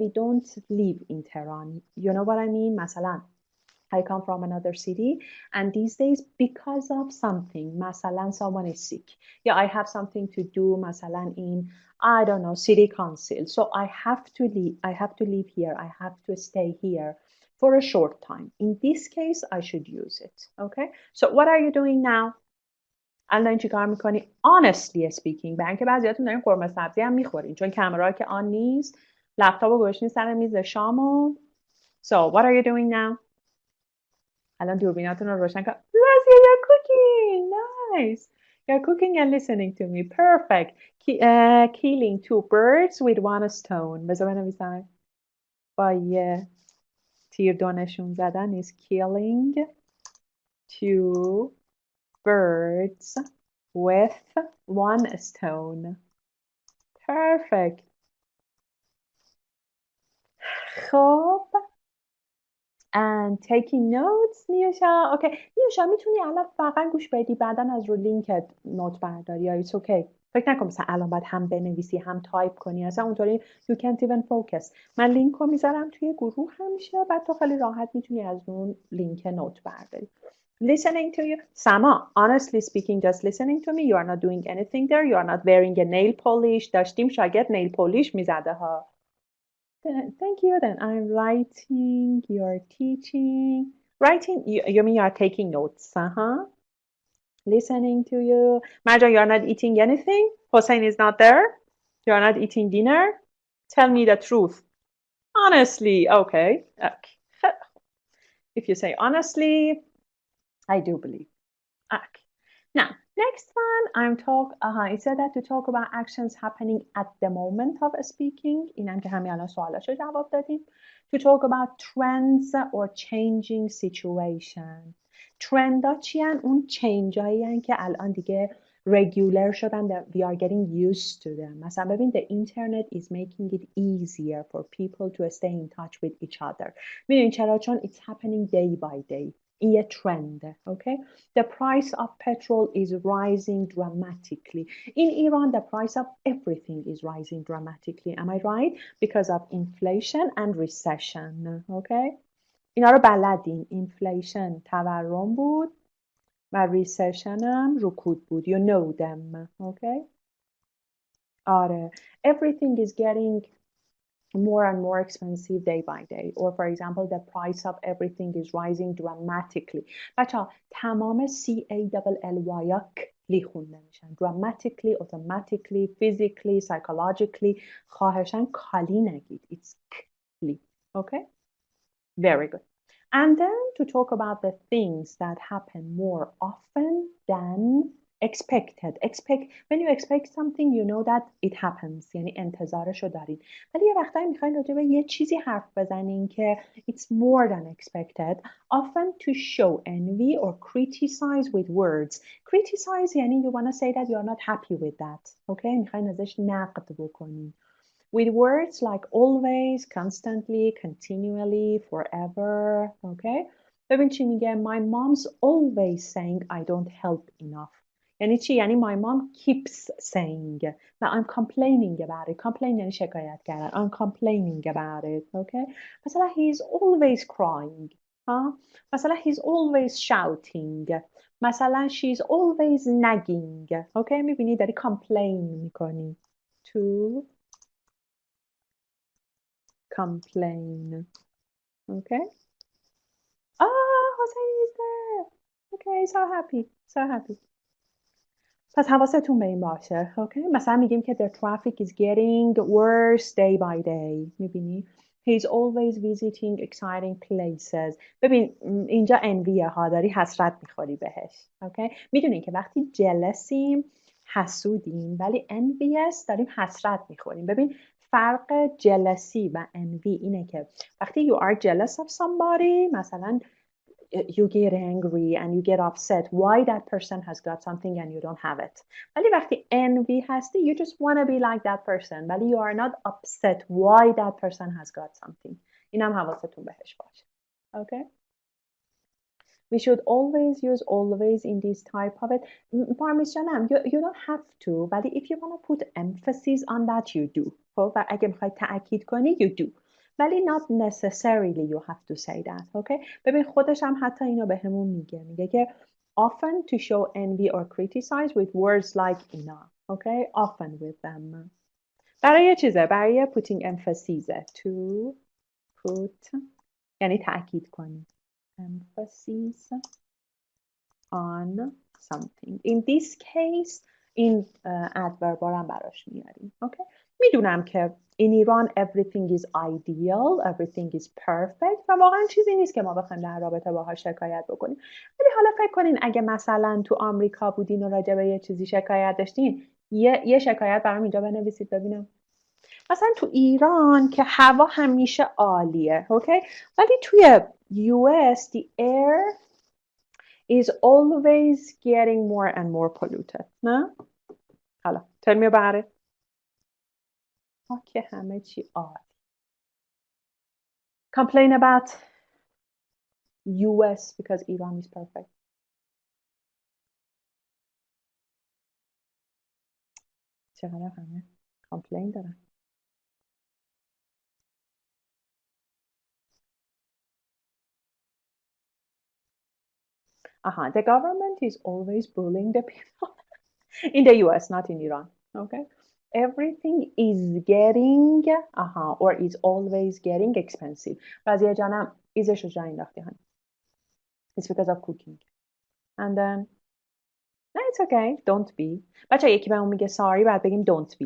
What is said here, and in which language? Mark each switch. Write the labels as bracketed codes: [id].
[en] We don't live in Tehran. You know what I mean? [fa] مثلا [en] I come from another city and these days because of something, مثلا someone is sick. Yeah, I have something to do [fa] مثلا [en] in, I don't know, city council. So I have to live here. I have to stay here for a short time. In this case, I should use it. Okay? So what are you doing now? [fa] الان چیکار میکنی؟ [en] Honestly speaking، [fa] برای اینکه بعضیاتون دارین قرمه سبزی هم میخورین چون کامرا که آن نیست، لپتاپو گوشین سر میز شامو. [en] So what are you doing now؟ [fa] الان دوربیناتون رو روشن کن. [en] Razia, you're cooking. Nice. You're cooking and listening to me. Perfect. Killing two birds with one stone. [fa] بذار بنویسم. با یه تیر دونشون زدن [en] is killing 2 birds with 1 stone. Perfect. [fa] خب [en] and taking notes نیوشا. [fa] اوکی نیوشا میتونی الان فقط گوش بدی بعدن از رو لینکت نوت برداری یا [en] it's okay. [fa] فکر نکن مثلا الان باید هم بنویسی هم تایپ کنی اصلا اونطوری [en] you can't even focus. [fa] من لینک رو میذارم توی گروه همیشه بعد تو خیلی راحت میتونی از اون لینک نوت برداری. [en] Listening to you. Sama, honestly speaking, just listening to me, you are not doing anything there. You are not wearing a nail polish. [fa] داشتیم شاگرد nail polish میزده ها. [en] Thank you. Then I'm writing. You're teaching. Writing. You mean you are taking notes? Listening to you. Marja, you are not eating anything. Hossein is not there. You are not eating dinner. Tell me the truth. Honestly, okay. If you say honestly, I do believe. Okay. Now, next one, it said that to talk about actions happening at the moment of speaking. [fa] اینم که همین الان سوالاشو جواب دادیم. [en] To talk about trends or changing situation. [fa] ترندا چی هن؟ اون چینج هایی هن که الان دیگه regular شدن. [en] We are getting used to them. [fa] مثلا ببین [en] the internet is making it easier for people to stay in touch with each other. [fa] میدونین چرا؟ چون [en] it's happening day by day. [fa] این یه ترنده. [en] Okay? The price of petrol is rising dramatically. In Iran, the price of everything is rising dramatically. Am I right? Because of inflation and recession. Okay? [fa] اینا رو بلدین. Inflation تورم بود و recession هم رکود بود. [en] You know them. Okay? [fa] آره. [en] Everything is getting more and more expensive day by day. Or for example, the price of everything is rising dramatically. [fa] بچه‌ها تمام CALLY خونده میشن. [en] Dramatically, automatically, physically, psychologically. [fa] خواهشاً کالی نگید. It's کلی. [en] Okay? Very good. And then to talk about the things that happen more often than expected. When you expect something, you know that it happens. [fa] یعنی انتظارشو دارین. ولی یه وقتایی میخواین راجع به یه چیزی حرف بزنین که [en] it's more than expected. Often to show envy or criticize with words. Criticize [fa] یعنی [en] you want to say that you are not happy with that. Okay? [fa] میخواین ازش نقد بکنین. [en] With words like always, constantly, continually, forever. Okay? [fa] ببین چی میگه. [en] My mom's always saying I don't help enough. [fa] یعنی چی؟ یعنی [en] my mom keeps saying و I'm complaining about it. [fa] Complain یعنی شکایت کردن. [en] I'm complaining about it. Okay? [fa] مثلا [en] he's always crying. [fa] مثلا [en] he's always shouting. مثلا she's always nagging. Okay? [fa] میبینی داری complain میکنی. [en] To complain. Okay? Hossein is there. Okay, so happy. [fa] پس حواستون به این باشه. [en] Okay? [fa] مثلا میگیم که [en] the traffic is getting worse day by day. [fa] میبینی؟ [en] He's always visiting exciting places. [fa] ببین اینجا envyه ها داری حسرت میخوری بهش. [en] Okay? [fa] میدونین که وقتی جلسیم حسودیم ولی envious داریم حسرت میخوریم. ببین فرق جلسی و envy اینه که وقتی [en] you are jealous of somebody [fa] مثلا [en] you get angry and you get upset why that person has got something and you don't have it. [fa] ولی وقتی envy هستی [en] you just want to be like that person [fa] ولی [en] you are not upset why that person has got something. [fa] اینم حواستون بهش باشه. [en] Okay? We should always use always in this type of it. [fa] پارمیس جانم [en] you don't have to [fa] ولی [en] if you want to put emphasis on that you do. [fa] خب و اگه میخوای تأکید کنی [en] you do. [fa] ولی [en] not necessarily you have to say that. Okay? [fa] ببین خودش هم حتی اینو به همون میگه که [en] often to show envy or criticize with words like [fa] اینا. [en] Okay? Often with them. [fa] برای چیزه؟ برای [en] putting emphasis. To put [fa] یعنی تأکید کنی. [en] Emphasis on something. In this case [fa] این adverb هم براش میاریم. [en] Okay? [fa] میدونم که [en] in Iran everything is ideal, everything is perfect [fa] و واقعا چیزی نیست که ما بخوایم در رابطه باهاش شکایت بکنیم. ولی حالا فکر کنین اگه مثلا تو آمریکا بودین و راجع به یه چیزی شکایت داشتین یه شکایت برام اینجا بنویسید ببینم. مثلا تو ایران که هوا همیشه عالیه، اوکی؟ ولی توی [en] US the air is always getting more and more polluted. [fa] نه؟ حالا [en] tell me about it. [fa] که همه چی عالی. [en] Complain about US because Iran is perfect. [fa] چقدر همه complain دارن. [en] The government is always bullying the people. In the US, not in Iran. Okay? Everything is getting, or is always getting expensive. [fa] بعضی جانم ایزشو جا انداختی هن. [en] It's because of cooking. And then, no, it's okay. Don't be. [fa] بچه یکی به اون میگه [en] sorry [fa] بعد بگیم [en] don't be.